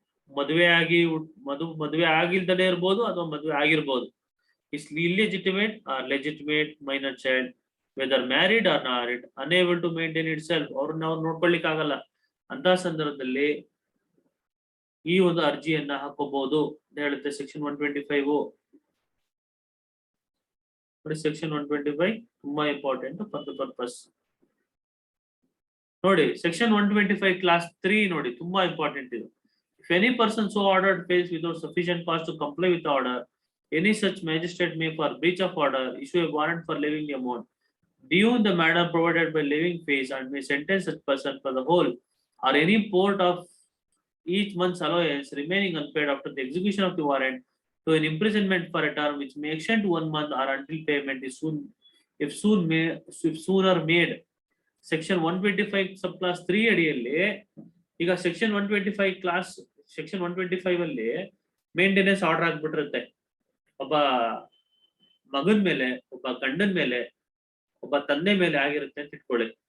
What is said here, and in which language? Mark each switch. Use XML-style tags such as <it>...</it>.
<kn>ಮದುವೆ ಆಗಿಲ್ದಲೇ ಇರ್ಬೋದು ಅಥವಾ ಮದುವೆ ಆಗಿರ್ಬೋದು,</kn> <en>is illegitimate or legitimate minor child, whether married or not, unable to maintain itself,</en> <kn>ಅವ್ರನ್ನ ನಾವು ನೋಡ್ಕೊಳ್ಳಿಕ್ ಆಗಲ್ಲ ಅಂತ ಸಂದರ್ಭದಲ್ಲಿ ಈ ಒಂದು ಅರ್ಜಿಯನ್ನ ಹಾಕೋಬಹುದು ಅಂತ ಹೇಳುತ್ತೆ ಸೆಕ್ಷನ್ 125. ನೋಡಿ ಸೆಕ್ಷನ್ 125 ತುಂಬಾ ಇಂಪಾರ್ಟೆಂಟ್</kn> <en>For the purpose.</en> <kn>ನೋಡಿ ಸೆಕ್ಷನ್ 125 ಕ್ಲಾಸ್ 3 ನೋಡಿ ತುಂಬಾ ಇಂಪಾರ್ಟೆಂಟ್ ಇದು.</kn> <en>If any person so ordered fails without sufficient cause to comply with the order, any such magistrate may, for breach of order, issue a warrant for levying the amount due in the manner provided by levying fees, and may sentence such person for the whole or any part of each month's allowance remaining unpaid after the execution of the warrant to an imprisonment for a term which may extend to 1 month or until payment is if sooner made.</en> <kn>Section 125 subclass 3 ಅಡಿಯಲ್ಲಿ ಈಗ section 125 class section 125 ಅಲ್ಲಿ maintenance order ಆಗ್ಬಿಟ್ಟಿರುತ್ತೆ. ಒಬ್ಬ ಮಗನ ಮೇಲೆ, ಒಬ್ಬ ಗಂಡನ ಮೇಲೆ, ಒಬ್ಬ ತಂದೆ ಮೇಲೆ ಆಗಿರುತ್ತೆ ಅಂತ ಇಟ್ಕೊಳ್ಳಿ.</kn>